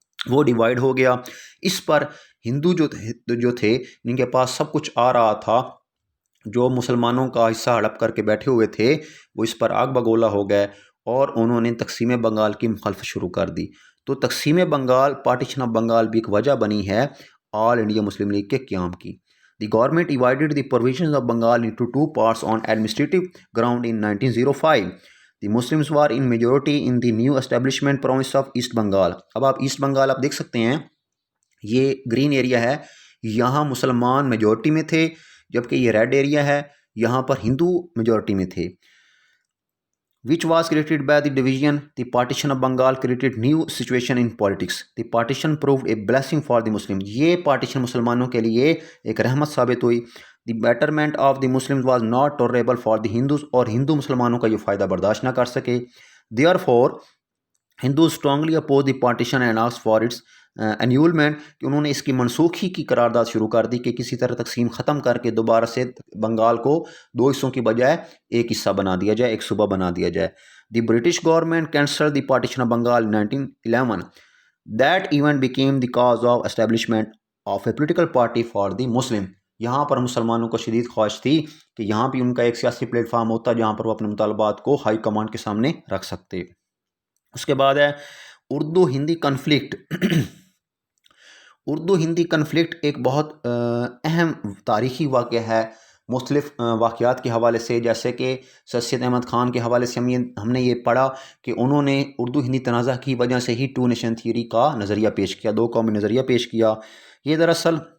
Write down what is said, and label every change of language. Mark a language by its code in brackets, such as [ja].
[ur] وہ ڈیوائیڈ ہو گیا۔ اس پر ہندو جو تھے ان کے پاس سب کچھ آ رہا تھا، جو مسلمانوں کا حصہ ہڑپ کر کے بیٹھے ہوئے تھے وہ اس پر آگ بگولا ہو گئے اور انہوں نے تقسیم بنگال کی مخالفت شروع کر دی۔ تو تقسیم بنگال، پارٹیشن آف بنگال بھی ایک وجہ بنی ہے آل انڈیا مسلم لیگ کے قیام کی۔ [en] The government divided the provisions of Bengal into two parts on administrative ground in 1905. The Muslims were in majority in the new establishment province of East Bengal. [ur] اب آپ ایسٹ بنگال آپ دیکھ سکتے ہیں، یہ گرین ایریا ہے، یہاں مسلمان میجورٹی میں تھے، جبکہ یہ ریڈ ایریا ہے، یہاں پر ہندو میجورٹی میں تھے۔ [en] which was created by the division. The partition of Bengal created new situation in politics. The partition proved a blessing for the Muslims. [ur] یہ پارٹیشن مسلمانوں کے لیے ایک رحمت ثابت ہوئی۔ [en] The betterment of the Muslims was not tolerable for the Hindus، [ur] اور ہندو مسلمانوں کا یہ فائدہ برداشت نہ کر سکے۔ [en] Therefore, Hindus strongly opposed the partition and asked for its annulment، [ur] کہ انہوں نے اس کی منسوخی کی قرارداد شروع کر دی کہ کسی طرح تقسیم ختم کر کے دوبارہ سے بنگال کو دو حصوں کی بجائے ایک حصہ بنا دیا جائے، ایک صوبہ بنا دیا جائے۔ [en] The British government cancelled the partition of Bengal in 1911. That event became the cause of establishment of a political party for the Muslim. [ur] یہاں پر مسلمانوں کو شدید خواہش تھی کہ یہاں بھی ان کا ایک سیاسی پلیٹ فارم ہوتا جہاں پر وہ اپنے مطالبات کو ہائی کمانڈ کے سامنے رکھ سکتے۔ اس کے بعد ہے اردو ہندی کنفلکٹ۔ اردو ہندی کنفلکٹ ایک بہت اہم تاریخی واقعہ ہے مختلف واقعات کے حوالے سے، جیسے کہ سر سید احمد خان کے حوالے سے ہم نے یہ پڑھا کہ انہوں نے اردو ہندی تنازع کی وجہ سے ہی ٹو نیشن تھیوری کا نظریہ پیش کیا، دو قومی نظریہ پیش کیا۔ یہ دراصل